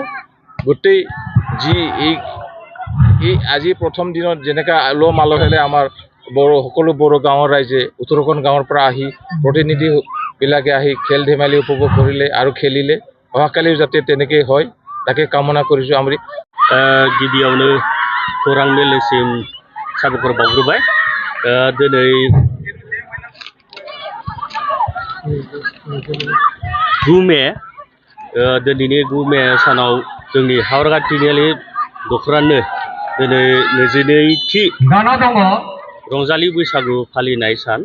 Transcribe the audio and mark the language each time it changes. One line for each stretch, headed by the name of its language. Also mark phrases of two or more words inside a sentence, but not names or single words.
Assamese: গোটেই যি এই আজি প্ৰথম দিনত যেনেকৈ আলহ মালহেৰে আমাৰ সকলো বড়ো গাঁৱৰ ৰাইজে 18খন গাঁৱৰ পৰা আহি প্ৰতিনিধিবিলাকে আহি খেল ধেমালি উপভোগ কৰিলে আৰু খেলিলে, অহাকালিও যাতে তেনেকৈ হয় তাকে কামনা কৰিছোঁ। আমি
Bodo: गिबियावनो खौरां मेलनिसिम साबायखर बावग्रोबाय। दिनै 9 मे दिनैनि 9 मे सानाव जोंनि हावड़ाघाट तिनिआलि दखरानो दिनै 22थि रंजालि बैसागु फालिनाय सान।